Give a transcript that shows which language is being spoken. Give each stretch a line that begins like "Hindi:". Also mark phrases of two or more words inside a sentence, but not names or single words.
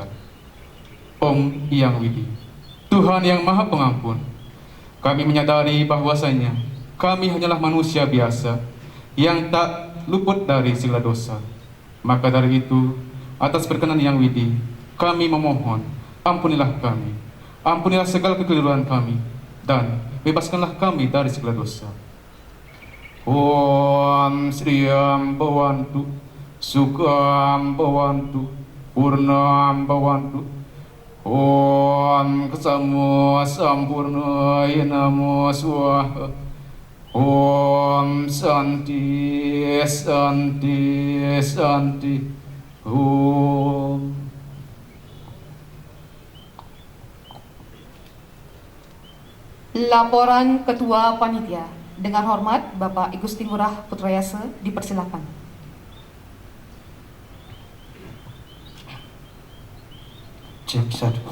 Indonesian: Om Yang Widi, Tuhan yang Maha Pengampun, kami menyadari bahwasanya kami hanyalah manusia biasa yang tak luput dari segala dosa. Maka dari itu, atas berkenan Yang Widi, kami memohon, ampunilah kami, ampunilah segala kekeliruan kami, dan bebaskanlah kami dari segala dosa.
Sanskrit: ॐ श्रियं भवन्तु सुखं भवन्तु पूर्णं भवन्तु ॐ क्षमा सम्पूर्णाय नमः स्वाहा. ॐ शान्तिः शान्तिः शान्तिः. Om.
Indonesian: Laporan Ketua Panitia. Dengan hormat, Bapak Igusti Ngurah Putrayasa dipersilakan. Cek 1.